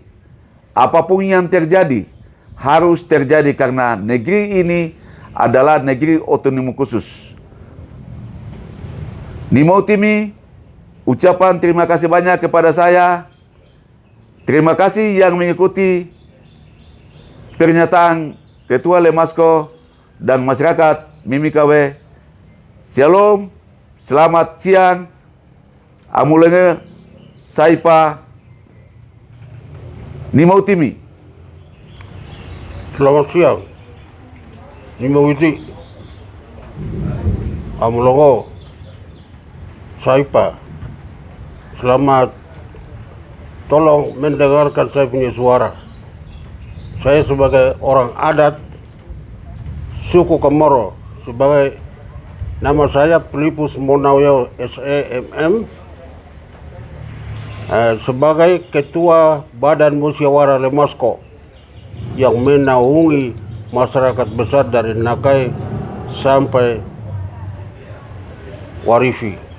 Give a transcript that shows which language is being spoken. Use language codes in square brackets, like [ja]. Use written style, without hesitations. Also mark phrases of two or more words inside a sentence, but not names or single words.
[id] Apapun yang terjadi harus terjadi, karena negeri ini adalah negeri otonomi khusus. Di Mautimi, ucapan terima kasih banyak kepada saya. Terima kasih yang mengikuti pernyataan Ketua Lemasko dan masyarakat Mimikawe. Shalom, selamat siang. [kgq] Amulenge, Saipa, Ni Mautimi. [id] Selamat siang. [kgq] Ni Mawiti. Amulongo. Saipa. [id] Selamat. Tolong mendengarkan saya punya suara. Saya sebagai orang adat suku Kamoro, sebagai nama saya Filipus Monawyo SEMM, sebagai Ketua Badan Musyawarah Lemasko yang menaungi masyarakat besar dari Nakai sampai Warifi.